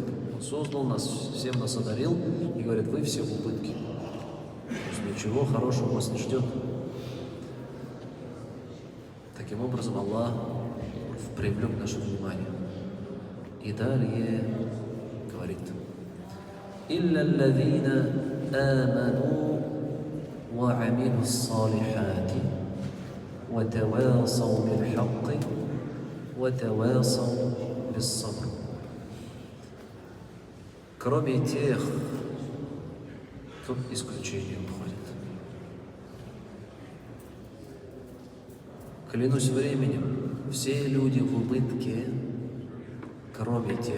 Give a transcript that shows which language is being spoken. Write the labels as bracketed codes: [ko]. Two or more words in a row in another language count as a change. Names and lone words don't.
[ru] Он создал нас, всем нас одарил и говорит, вы все в убытке. То есть ничего хорошего вас не ждет. Таким образом, Аллах привлек наше внимание. И далее говорит: [ar] «إلا الذين آمنوا وعملوا الصالحات وتواصوا بالحق وتواصوا بالصبر». [ru] Кроме тех, тут исключение уходит. Клянусь временем, все люди в убытке, кроме тех.